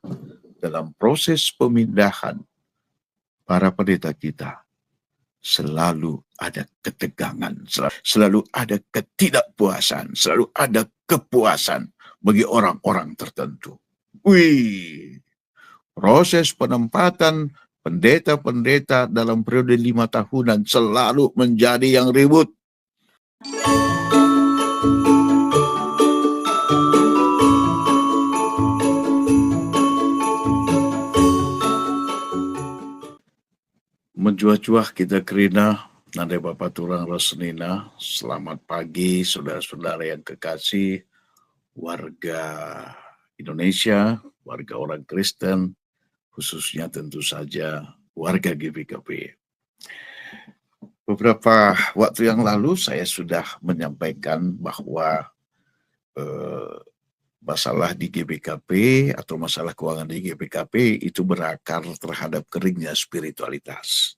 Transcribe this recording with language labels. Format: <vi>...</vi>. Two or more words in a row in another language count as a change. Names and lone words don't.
<id>Dalam proses pemindahan para pendeta kita, selalu ada ketegangan, selalu ada ketidakpuasan, selalu ada kepuasan bagi orang-orang tertentu. Wih, proses penempatan pendeta-pendeta dalam periode 5 tahunan selalu menjadi yang ribut.</id> <btx>Menjuah-juah kita kerina,</btx> <id>nandai Bapak Turang Rosnina, selamat pagi saudara-saudara yang kekasih, warga Indonesia, warga orang Kristen, khususnya tentu saja warga GBKP. Beberapa waktu yang lalu saya sudah menyampaikan bahwa masalah di GBKP atau masalah keuangan di GBKP itu berakar terhadap keringnya spiritualitas.</id>